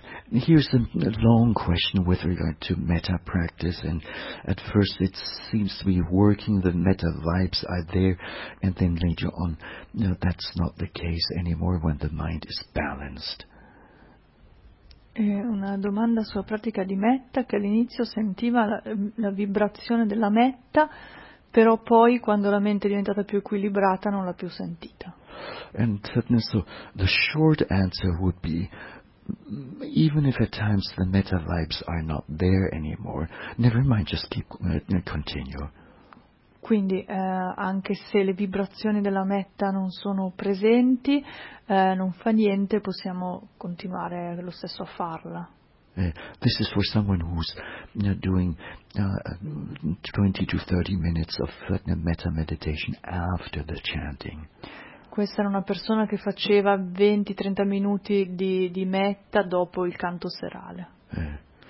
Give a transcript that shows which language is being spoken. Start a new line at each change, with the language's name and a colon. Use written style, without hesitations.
English: Here's a long question with regard to metta practice, and at first it seems to be working, the metta vibes are there, and then later on, no, that's not the case anymore when the mind is balanced.
Italian: Una domanda sulla pratica di metta, che all'inizio sentiva la vibrazione della metta, però poi quando la mente è diventata più equilibrata non l'ha più sentita.
English: And so the short answer would be, even if at times the metta vibes are not there anymore, never mind, just keep continue.
Italian: Quindi anche se le vibrazioni della metta non sono presenti, non fa niente, possiamo continuare lo stesso a farla.
English: This is for someone who's doing 20 to 30 minutes of metta meditation after the chanting.
Italian: Questa era una persona che faceva 20-30 minuti di metta dopo il canto serale.